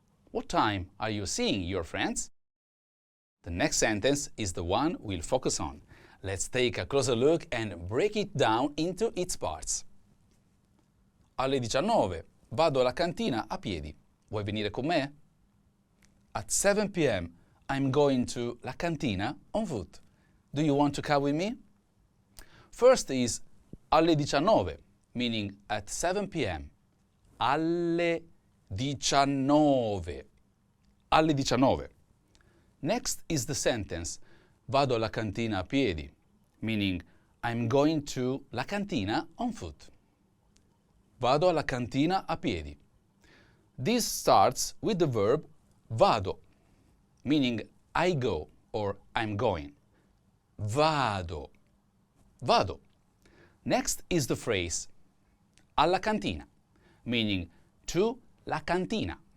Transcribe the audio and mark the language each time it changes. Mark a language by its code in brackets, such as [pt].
[en] What time are you seeing your friends? The next sentence is the one we'll focus on. Let's take a closer look and break it down into its parts. [it] Alle 19 vado alla cantina a piedi. Vuoi venire con me? [en] At 7 p.m. I'm going to la cantina on foot. Do you want to come with me? First is [it] alle 19, [en] meaning at 7 p.m. [it] Alle 19. Alle 19. [en] Next is the sentence, [it] vado alla cantina a piedi, [en] meaning I'm going to la cantina on foot. [it] Vado alla cantina a piedi. [en] This starts with the verb vado, meaning I go or I'm going. [it] Vado. Vado. [en] Next is the phrase alla cantina, meaning to la cantina.